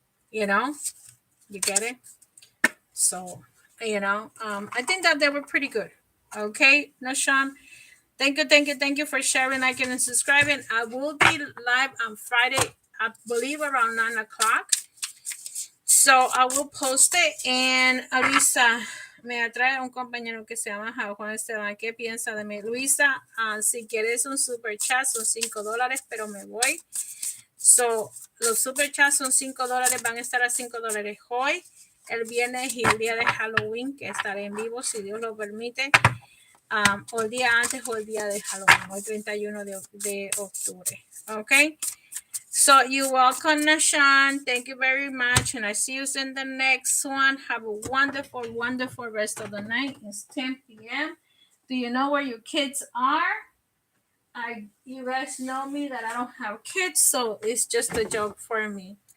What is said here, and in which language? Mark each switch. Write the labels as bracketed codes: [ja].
[en] You know, you get it? So, I think that they were pretty good. Okay, Nashan. Thank you for sharing, liking, and subscribing. I will be live on Friday, I believe around 9 o'clock. So I will post it. [es] And Luisa, me atrae un compañero que se llama Juan Esteban. ¿Qué piensa de mí? Luisa, si quieres un super chat, son $5, pero me voy. So, los super chats son $5, van a estar a $5 hoy, el viernes y el día de Halloween, que estaré en vivo si Dios lo permite, o el día antes o el día de Halloween, hoy 31 de octubre. [en] Okay, so you're welcome, Nashan. Thank you very much, and I see you in the next one. Have a wonderful, wonderful rest of the night. It's 10 p.m. Do you know where your kids are? You guys know me that I don't have kids, so it's just a joke for me.